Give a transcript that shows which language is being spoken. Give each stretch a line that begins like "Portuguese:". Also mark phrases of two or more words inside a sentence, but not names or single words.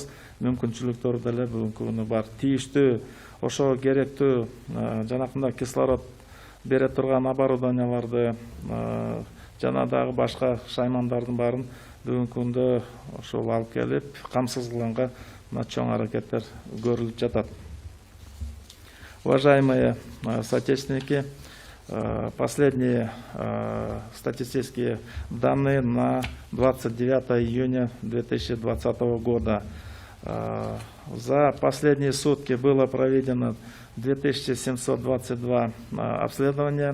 Kyrgyz: Мүмкүнчүлүктөр деле бүгүнкү күнү бар. Тийиштүү, ошого керектүү жанакында кислород бере турган оборудованияларды жана дагы башка шаймандардын баарын бүгүнкү күндө ошол алып келип, камсыз кылганга мына чоң аракеттер көрүлүп жатат.
Russian: Уважаемые соотечественники, последние статистические данные на 29 июня 2020 года. За последние сутки было проведено 2722 обследования.